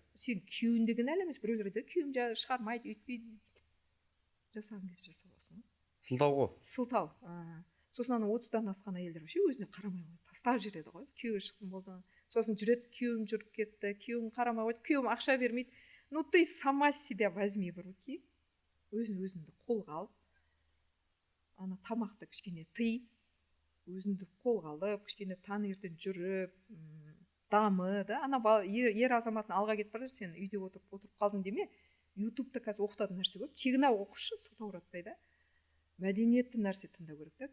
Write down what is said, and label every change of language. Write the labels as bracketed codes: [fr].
[kk] Сен күйеуіңді кінәлі емес, біреулер айтады, күйеуім шығармайды, өйтпейді. Жасағың келсе жасап аласың. Сылтау ғой. Сылтау. Сосын ана 30-дан асқан әйелдер вообще өзіне қарамай қойды, тастап жібереді ғой. Күйеуі шықтым болды. Сосын жүреді, күйеуім жүріп кетті, күйеуім қарамай қойды, күйеуім ақша бермейді. [ru] Ну ты сама себя возьми в руки. [kk] Өзіңді қолға алып, ана тамақты кішкене тый. өзіңді қолға алып кішкене таңертең жүріп дамы да ана ер азаматтың алға кетіп бара жатыр, сен үйде отырып қалдың деме. ютубта қазір оқытатын нәрсе көп, тегін оқышы, сылтауратпай да, мәдениетті нәрсе тыңдау керек та.